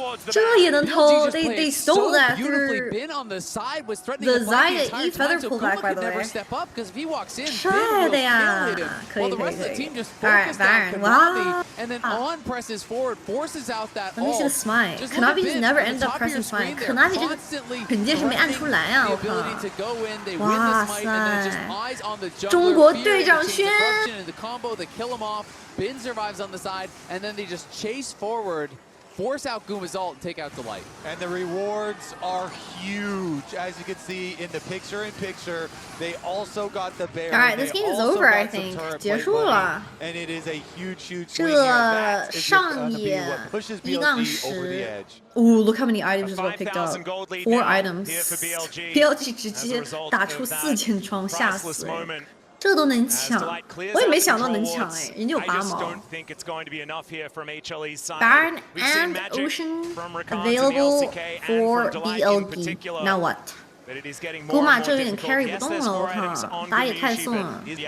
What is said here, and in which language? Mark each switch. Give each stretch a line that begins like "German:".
Chinese: 这也能偷
English: ？They stole that through the Zaya E feather pullback, by the way.
Chinese: 帅的呀！可以可以可以。
English: Alright, Baron. Wow. And then On presses forward, forces out that Let me see the smite. Konami just never ended up pressing smite.
Chinese: Konami 这个肯定是没按出来啊！我靠！哇塞！中国队长轩。
English: The combo, they kill him off. Bin survives on the side, and then they just chase forward. force out Guma's ult and take out Delight. And the rewards are huge. As you can see in the picture-in-picture, they also got the bear. All right, this game is over, I think.
Chinese: 结束了。
English: And it is a huge swing here. That is going to be
Chinese: 这
English: what pushes
Chinese: 1杠
English: BLG over the 10 edge. Ooh, look how many items just got picked up. 4 items. BLG
Chinese: BLG 直接打出4000装，吓死人。这都能抢，我也没想到能抢哎，人家有8毛。
English: Baron and Ocean available for BLG. Now what?
Chinese: 古马这有点 carry 不动了，我靠，打也太送了。